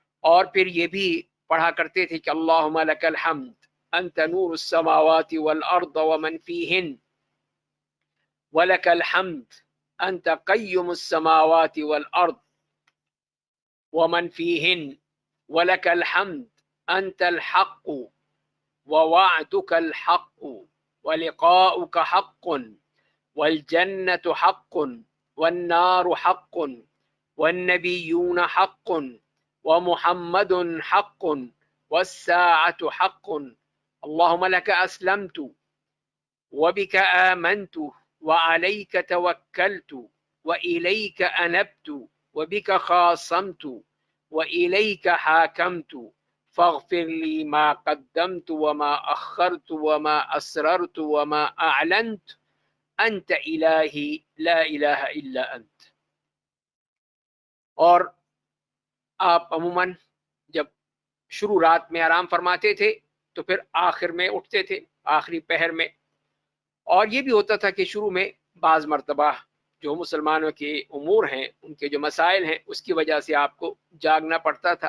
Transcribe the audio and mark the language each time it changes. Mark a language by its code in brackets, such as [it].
[ur] اور پھر یہ بھی پڑھا کرتے تھے کہ [ar] اللہم لک الحمد انت نور السماوات والارض ومن فیہن ولک الحمد انت قیم السماوات والارض ومن فیہن ولک الحمد انت الحق ووعدك الحق ولقاؤك حق والجنة حق والنار حق والنبيون حق ومحمد حق والساعة حق اللهم لك أسلمت وبك آمنت وعليك توكلت وإليك أنبت وبك خاصمت وإليك حاكمت فاغفر لي ما قدمت وما أخرت وما أسررت وما أعلنت أنت إلهي لا إله إلا أنت. [ur] اور آپ عموماً جب شروع رات میں آرام فرماتے تھے تو پھر آخر میں اٹھتے تھے، آخری پہر میں. اور یہ بھی ہوتا تھا کہ شروع میں بعض مرتبہ جو مسلمانوں کے امور ہیں، ان کے جو مسائل ہیں، اس کی وجہ سے آپ کو جاگنا پڑتا تھا.